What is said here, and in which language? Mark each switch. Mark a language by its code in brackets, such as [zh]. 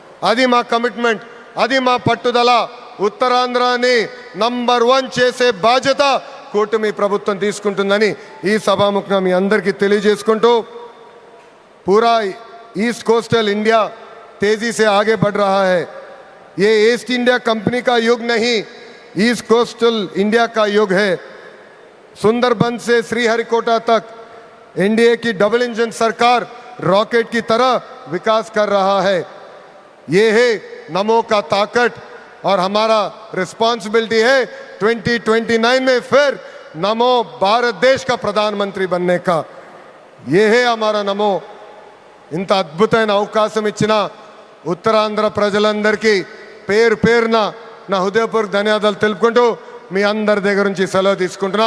[te] అది మా కమిట్మెంట్, అది మా పట్టుదల. ఉత్తరాంధ్రాని నంబర్ 1 చేసే బాధ్యత కూటమి ప్రభుత్వం తీసుకుంటుందని ఈ సభాముఖంగా మీ అందరికీ తెలియజేసుకుంటూ, [hi] पूरा ईस्ट कोस्टल इंडिया तेजी से आगे बढ़ रहा है. ये ईस्ट इंडिया कंपनी का युग नहीं, ईस्ट कोस्टल इंडिया का युग है. सुंदरबन से श्रीहरिकोटा तक एनडीए की डबल इंजन सरकार रॉकेट की तरह विकास कर रहा है. ये है नमो का ताकत और हमारा रिस्पॉन्सिबिलिटी है 2029 में फिर नमो भारत देश का प्रधानमंत्री बनने का. ये है हमारा नमो. [te] ఇంత అద్భుతమైన అవకాశం ఇచ్చిన ఉత్తరాంధ్ర ప్రజలందరికీ పేరున నా హృదయపూర్వక ధన్యవాదాలు తెలుపుకుంటూ మీ అందరి దగ్గర నుంచి సెలవు తీసుకుంటున్నా.